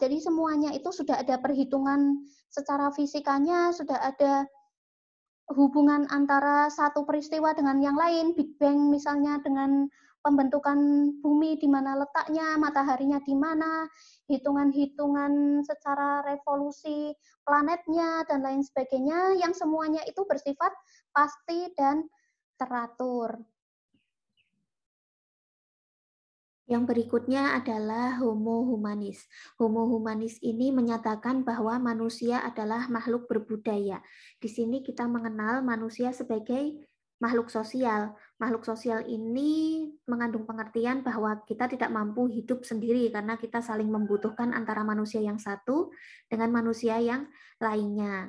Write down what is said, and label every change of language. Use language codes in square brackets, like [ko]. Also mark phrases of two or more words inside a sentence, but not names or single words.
[id] Jadi semuanya itu sudah ada perhitungan secara fisikanya, sudah ada hubungan antara satu peristiwa dengan yang lain, Big Bang misalnya dengan pembentukan bumi di mana letaknya, mataharinya di mana, hitungan-hitungan secara revolusi planetnya, dan lain sebagainya, yang semuanya itu bersifat pasti dan teratur. Yang berikutnya adalah [la] Homo humanis. Homo humanis [id] ini menyatakan bahwa manusia adalah makhluk berbudaya. Di sini kita mengenal manusia sebagai makhluk sosial. Makhluk sosial ini mengandung pengertian bahwa kita tidak mampu hidup sendiri karena kita saling membutuhkan antara manusia yang satu dengan manusia yang lainnya.